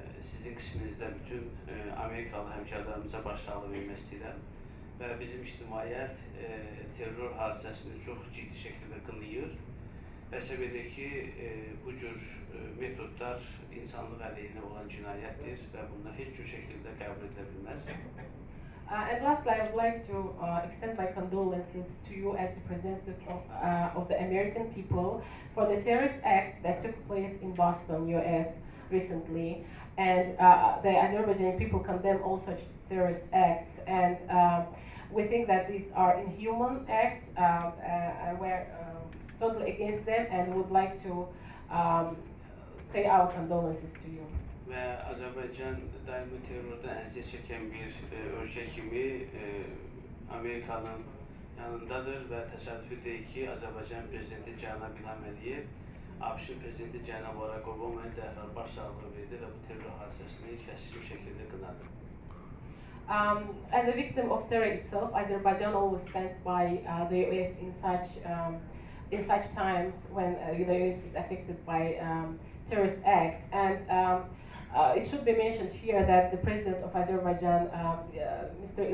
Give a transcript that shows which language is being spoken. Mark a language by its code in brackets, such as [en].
[az] sizin qisminizdə bütün Amerikalı həmkarlarımıza başsağlığı vermək istəyirəm və bizim ictimaiyyət terror hadisəsini çox ciddi şəkildə qınayır və hesab edir ki, bu cür metodlar insanlıq əleyhinə olan cinayətdir və bunlar heç cür şəkildə qəbul edilə bilməz. [en] And lastly, I would like to extend my condolences to you as representatives of the American people for the terrorist acts that took place in Boston, US recently. And the Azerbaijani people condemn all such terrorist acts. And we think that these are inhuman acts. We're totally against them and would like to say our condolences to you. [az] Və Azərbaycan daimi terrordan əziyyət çəkən bir ölkə kimi Amerikanın yanındadır və təsadüfi deyil ki, Azərbaycan prezidenti Cənab İlham Əliyev ABŞ prezidenti Cənab Barack Obama'ya dərhal başsağlığı verdi və bu terror hadisəsini kəskin şəkildə qınadı. [en] As a victim of terror itself, Azerbaijan always stands by the US in such times when the US is affected by terrorist acts. And it should be mentioned here that the president of Azerbaijan, Mr.